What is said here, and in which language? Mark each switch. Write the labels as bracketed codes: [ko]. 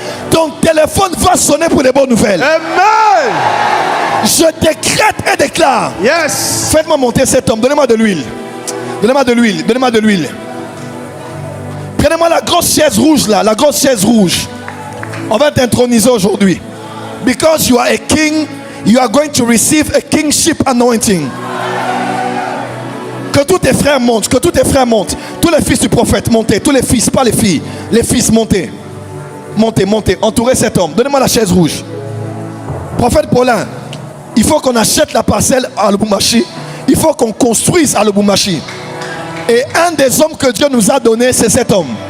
[fr] Ton téléphone va sonner pour les bonnes nouvelles. Amen. Je décrète et déclare. [en] Yes. [fr] Faites-moi monter cet homme. Donnez-moi de l'huile. Donnez-moi de l'huile. Donnez-moi de l'huile. Prenez-moi la grosse chaise rouge là. La grosse chaise rouge. On va t'introniser aujourd'hui. [en] Because you are a king, you are going to receive a kingship anointing. [fr] Que tous tes frères montent. Que tous tes frères montent. Tous les fils du prophète, montez. Tous les fils, pas les filles. Les fils, montez. Montez, montez. Entourez cet homme. Donnez-moi la chaise rouge. Prophète Paulin, il faut qu'on achète la parcelle à Lubumbashi. Il faut qu'on construise à Lubumbashi. Et un des hommes que Dieu nous a donné, c'est cet homme.